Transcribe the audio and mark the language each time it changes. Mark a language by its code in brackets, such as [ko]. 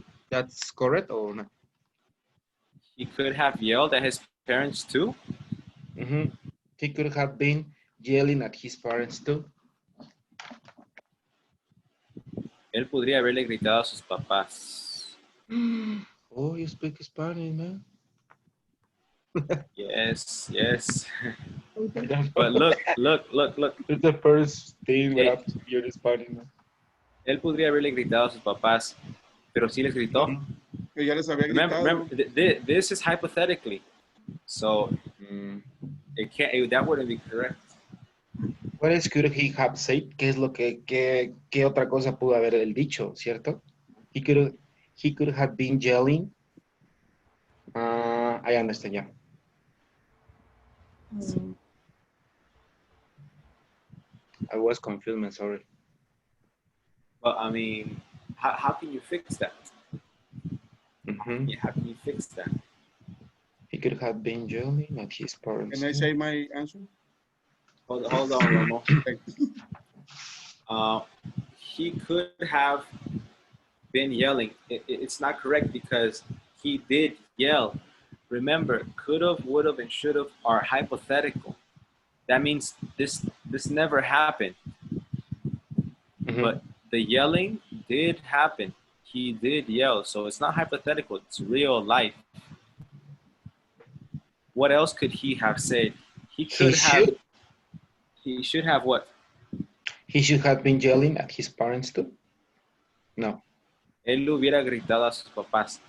[en] That's correct or not? He could have yelled at his parents too. Mm-hmm. He could have been yelling at his parents too. [es] Él podría haberle gritado a sus papás. [en] Oh, you speak Spanish, man. Yes, yes. But look. It's the first thing we have to hear Spanish, man. [es] Él podría haberle gritado a sus papás, pero sí les gritó. Que ya les había gritado. [en] Remember, this is hypothetically, so it can't. That wouldn't be correct. What else could he have said? [es] ¿Qué es lo qué otra cosa pudo haber él dicho, cierto? [en] He could have been yelling. I understand, yeah. I was confused, man, sorry. But I mean, how can you fix that? Mm-hmm. Yeah, how can you fix that? He could have been yelling at his parents. Can I say my answer? Hold on, Romo. He could have been yelling. It's not correct because he did yell. Remember, could have, would have, and should have are hypothetical. That means this never happened. Mm-hmm. But the yelling did happen. He did yell. So it's not hypothetical. It's real life. What else could he have said? He should have what? He should have been yelling at his parents too? No. [es] Él hubiera gritado a sus papás.